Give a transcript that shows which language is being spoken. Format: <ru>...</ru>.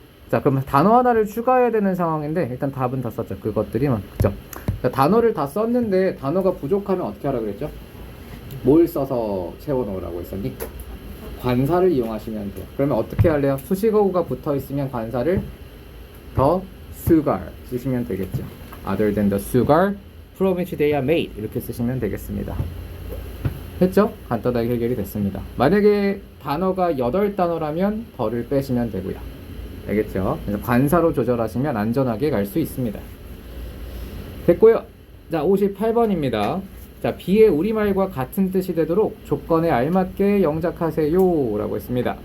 <ko>자, 그럼 단어 하나를 추가해야 되는 상황인데 일단 답은 다 썼죠. 그것들이만. 그죠? 자, 단어를 다 썼는데 단어가 부족하면 어떻게 하라고 그랬죠? 뭘 써서 채워놓으라고 했었니? 관사를 이용하시면 돼요. 그러면 어떻게 할래요? 수식어구가 붙어있으면 관사를 the sugar 쓰시면 되겠죠.</ko> <en>other than the sugar from which they are made</en> <ko>이렇게 쓰시면 되겠습니다. 했죠? 간단하게 해결이 됐습니다. 만약에 단어가 8단어라면 더를 빼시면 되고요. 알겠죠? 그래서 관사로 조절하시면 안전하게 갈 수 있습니다. 됐고요. 자, 58번입니다. 자, B의 우리말과 같은 뜻이 되도록 조건에 알맞게 영작하세요 라고 했습니다.</ko>